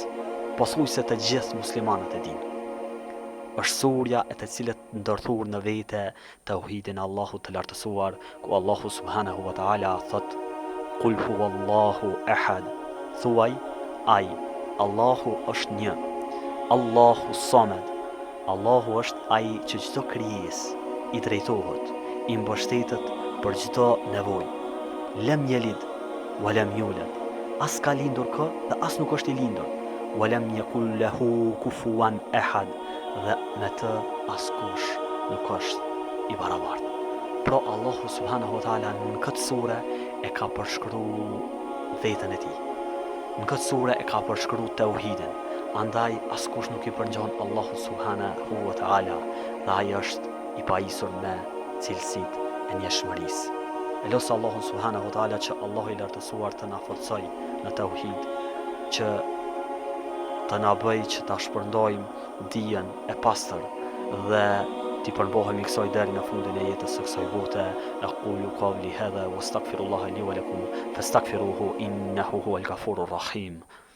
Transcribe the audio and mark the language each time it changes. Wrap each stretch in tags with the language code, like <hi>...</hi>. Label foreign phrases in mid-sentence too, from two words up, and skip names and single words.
<sq>Pothuajse të gjithë muslimanët e dinë. Është surja e të cilet ndërthur në vete tauhidin e Allahut të lartësuar, ku Allahu</sq> <ar>سبحانه وتعالى</ar> <sq>thot:</sq> <ar>قل هو الله أحد.</ar> <sq>Thuaj, ai, Allahu është një.</sq> <ar>الله الصمد.</ar> <sq>Allahu është ai që çdo krijesë i drejtohet, i mbështetet për çdo nevojë.</sq> <ar>لم يلد ولم يولد.</ar> <sq>As ka lindur kë dhe as nuk është i lindur.</sq> <ar>ولم يكن له كفوا أحد.</ar> <sq>Dhe me të askush nuk është i barabartë. Pra Allahu</sq> <ar>سبحانه وتعالى</ar> <sq>në këtë sure e ka përshkruar veten e tij. Në këtë sure e ka përshkruar tauhidin. Andaj askush nuk i përngjon Allahu</sq> <ar>سبحانه وتعالى</ar> <sq>dhe ai është i pajisur me cilësitë e njëshmërisë. E losë Allahu</sq> <ar>سبحانه وتعالى</ar> <sq>që Allahu i lartësuar të na forcoj në tauhid, që të na bëj që ta shpërndajmë dijen e pastër dhe t'i përmbohemi kësaj deri në fundin e jetës së kësaj bote.</sq> <ar>أقول قولي هذا وأستغفر الله لي ولكم فاستغفروه إنه هو الغفور الرحيم.</ar>